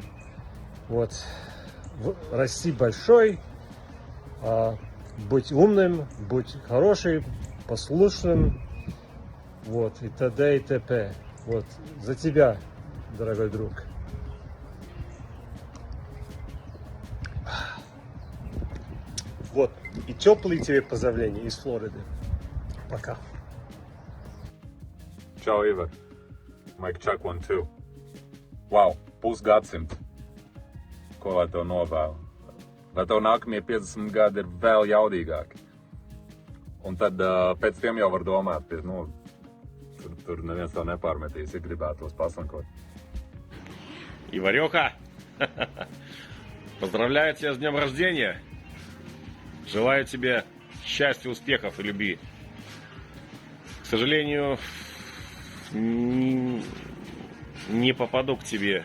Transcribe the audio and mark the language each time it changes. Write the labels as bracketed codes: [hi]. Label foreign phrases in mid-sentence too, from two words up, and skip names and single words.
[ru] Вот, расти большой, быть умным, быть хорошим, послушным, вот, и т.д. и т.п. Вот, за тебя, дорогой друг. Вот, и теплые тебе поздравления из Флориды. Пока. [lv] Čau, Ivar. Mike Chuck 1-2. Wow, pusgadsimts. Ko lai tev novēlu? Lai tev nākamie 50 gadi ir vēl jaudīgāki. Un tad pēc tiem jau var domāt, nu, tur neviens tev nepārmetīs, ja gribētos pasankot. [ru] Иварёха, поздравляю тебя с днем рождения. Желаю тебе счастья, успехов и любви. К сожалению, не попаду к тебе.